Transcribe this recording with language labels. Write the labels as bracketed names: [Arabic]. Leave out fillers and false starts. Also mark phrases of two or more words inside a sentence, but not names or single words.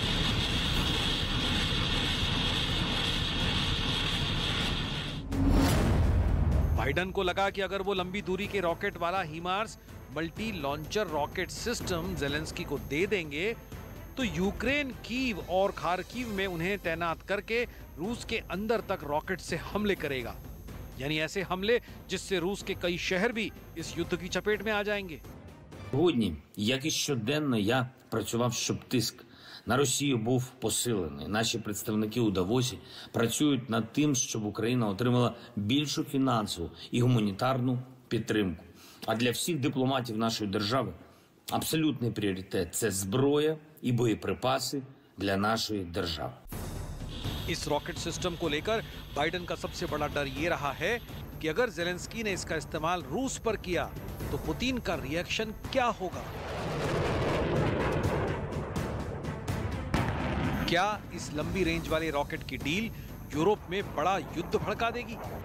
[Hindi] बाइडेन को लगा कि अगर वो लंबी दूरी के रॉकेट वाला HIMARS [English] multi launcher rocket system [Hindi] ज़ेलेंस्की को दे देंगे तो यूक्रेन कीव और खार्किव में उन्हें तैनात करके रूस के अंदर तक रॉकेट से हमले करेगा, यानी ऐसे हमले जिससे रूस के कई शहर भी इस युद्ध की चपेट में आ जाएंगे। [Ukrainian] Сьогодні, як і щоденно, я працював, щоб тиск на Росію був посилений. Наші представники у Давосі працюють над тим, щоб Україна отримала більшу фінансову і гуманітарну підтримку. А для всіх дипломатів нашої держави абсолютний пріоритет – це зброя і боєприпаси для нашої держави. [Hindi] इस [English] rocket system [Hindi] को लेकर बाइडेन का सबसे बड़ा डर ये रहा है कि अगर ज़ेलेंस्की ने इसका इस्तेमाल रूस पर किया तो पुतिन का रिएक्शन क्या होगा। क्या इस लंबी रेंज वाले रॉकेट की डील यूरोप में बड़ा युद्ध भड़का देगी?